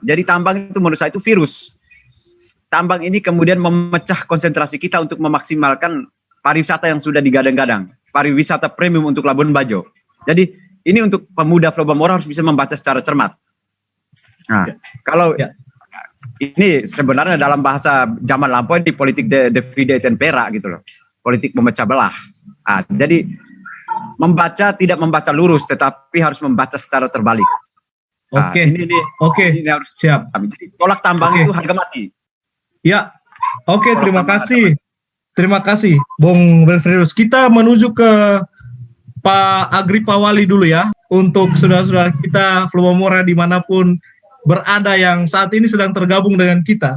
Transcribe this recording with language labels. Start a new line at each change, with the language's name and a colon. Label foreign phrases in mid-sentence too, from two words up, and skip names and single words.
Indonesian: Jadi tambang itu menurut saya itu virus. Tambang ini kemudian memecah konsentrasi kita untuk memaksimalkan pariwisata yang sudah digadang-gadang, pariwisata premium untuk Labuan Bajo. Jadi ini untuk pemuda Flobamora harus bisa membaca secara cermat. Kalau ini sebenarnya dalam bahasa zaman lampau di politik
Latin: divide et impera
Indonesian: gitu loh, politik memecah belah. Jadi membaca tidak membaca lurus, tetapi harus membaca secara terbalik. Ini harus siap. Jadi tolak tambang itu harga mati. Ya, terima kasih. Terima kasih, Bung Belfrius. Kita menuju ke Pak Agri Pawali dulu ya, untuk saudara-saudara kita Flobamora dimanapun berada yang saat ini sedang terhubung dengan kita.